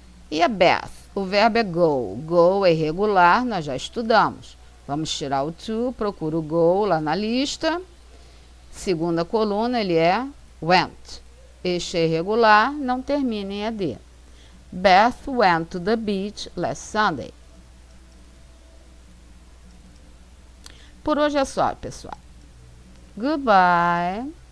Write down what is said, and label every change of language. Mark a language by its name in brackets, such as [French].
[Portuguese] E a Beth? O verbo é go. Go é irregular, nós já estudamos. Vamos tirar o to, procuro o go lá na lista. Segunda coluna, ele é went. Este é irregular, não termina em ED. [English] Beth went to the beach last Sunday. [Portuguese] Por hoje é só, pessoal. Goodbye.